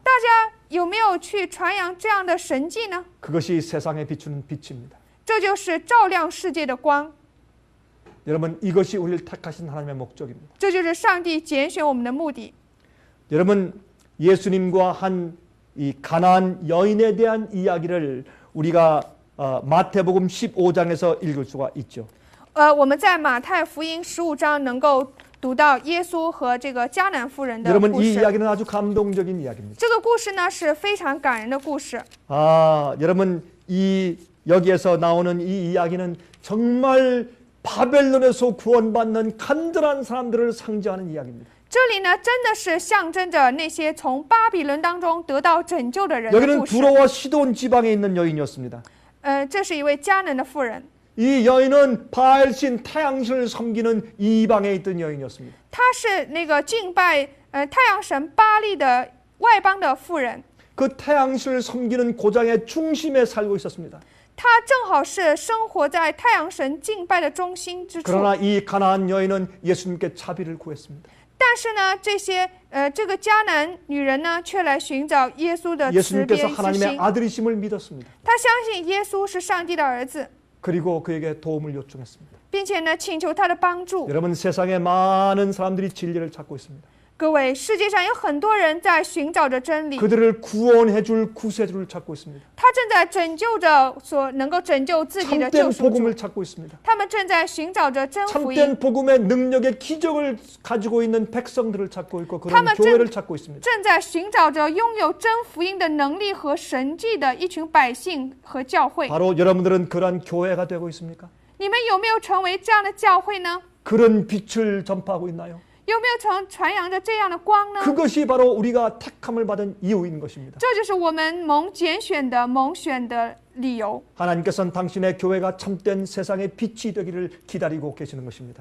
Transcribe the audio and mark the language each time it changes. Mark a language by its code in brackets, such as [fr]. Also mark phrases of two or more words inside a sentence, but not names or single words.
[zh] 大家有没有去传扬这样的神迹呢？ [ko] 그것이 세상에 비추는 빛입니다. [zh] 这就是照亮世界的光， [ko] 여러분 이것이 우리를 택하신 하나님의 목적입니다. [zh] 这就是上帝拣选我们的目的。 [ko] 여러분 예수님과 한 이 가나안 여인에 대한 이야기를 우리가 마태복음 15장에서 읽을 수가 있죠. [zh] 我们在马太福音15章能够读到耶稣和这个迦南妇人的 [ko] 여러분 [zh] 故 [ko] 이 [zh] 事。 [ko] 이야기는 아주 감동적인 이야기입니다. [zh] 这个故事呢是非常感人的故事。 [ko] 여러분 여기에서 나오는 이 이야기는 정말 바벨론에서 구원받는 간절한 사람들을 상징하는 이야기입니다. [zh] 这里呢，真的是象征着那些从巴比伦当中得到拯救的人的 [ko] 여기는 [zh] 故事。 [ko] 두로와 시돈 지방에 있는 여인이었습니다. [zh] 这是一位迦南的妇人， [ko] 이 여인은 바알신 태양신을 섬기는 이방에 있던 여인이었습니다. [zh] 她是那个敬拜太阳神巴利的外邦的妇人， [ko] 그 태양신을 섬기는 고장의 중심에 살고 있었습니다. [zh] 她正好是生活在太阳神敬拜的中心之处。 [ko] 그러나 이 가나안 여인은 예수님께 자비를 구했습니다. [zh] 但是呢，这个迦南女人呢，却来寻找耶稣的慈悲 [ko] 예수님께서 [zh] 之 [ko] 하나님의 [zh] 心。 [ko] 아들이심을 믿었습니다. [zh] 她相信耶稣是上帝的儿子， [ko] 그리고 그에게 도움을 요청했습니다. [zh] 并且呢，请求他的帮助。 [ko] 여러분 세상에 많은 사람들이 진리를 찾고 있습니다. [zh] 各位，世界上有很多人在寻找着真理， [ko] 그들을 구원해 줄 구세주를 찾고 있습니다. [zh] 他正在拯救着所能够拯救自己的 [ko] 참된 [zh] 救赎主， [ko] 복음을 찾고 있습니다. [zh] 他们正在寻找着真福音， [ko] 참된 복음의 능력의 기적을 가지고 있는 백성들을 찾고 있고 그런 타만 교회를 찾고 있습니다. [zh] 正在寻找着拥有真福音的能力和神迹的一群百姓和教会。 [ko] 바로 여러분들은 그러한 교회가 되고 있습니까? [zh] 你们有没有成为这样的教会呢？ [ko] 그런 빛을 전파하고 있나요? [zh] 有没有传扬着这样的光呢？ [ko] 그것이 바로 우리가 택함을 받은 이유인 것입니다. [zh] 这就是我们蒙拣选的、蒙选的理由。 [ko] 하나님께서는 당신의 교회가 참된 세상의 빛이 되기를 기다리고 계시는 것입니다.